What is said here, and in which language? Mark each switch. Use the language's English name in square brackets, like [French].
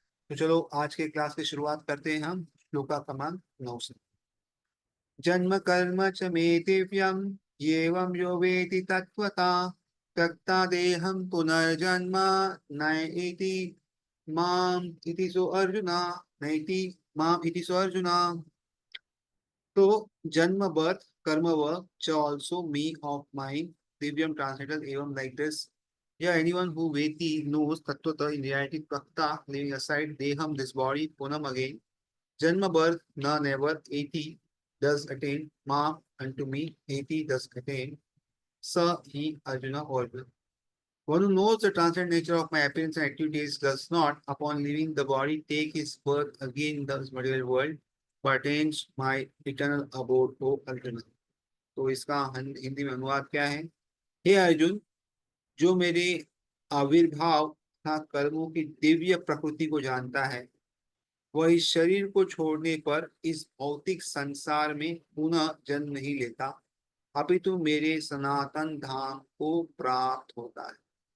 [Hindi] तो चलो आज के क्लास की शुरुआत करते हैं हम श्लोका क्रमांक 9 से। [Sanskrit] जन्म कर्म च मे दिव्यम एवं यो वेति तत्वता त्यक्ता देहं पुनर्जन्म नैति माम इति सो अर्जुना नैति माम इति सो अर्जुना। [English] तो जन्म बर्थ कर्म वर्क च also me of mine divyam translated evam like this. Yeah, anyone who veti knows tatvata in reality prakta leaving aside deham this body punam again janma birth na never eti does attain ma unto me eti does attain sa he Arjuna always. One who knows the transient nature of my appearance and activities does not, upon leaving the body, take his birth again in the material world, but attains my eternal abode, O Arjuna. [Hindi] तो इसका हिंदी में अनुवाद क्या है? हे अर्जुन, जो मेरे आविर्भाव तथा कर्मों की दिव्य प्रकृति को जानता है, वह इस शरीर को छोड़ने पर इस भौतिक संसार में पुनः जन्म नहीं लेता, अपितु मेरे सनातन धाम को प्राप्त होता है।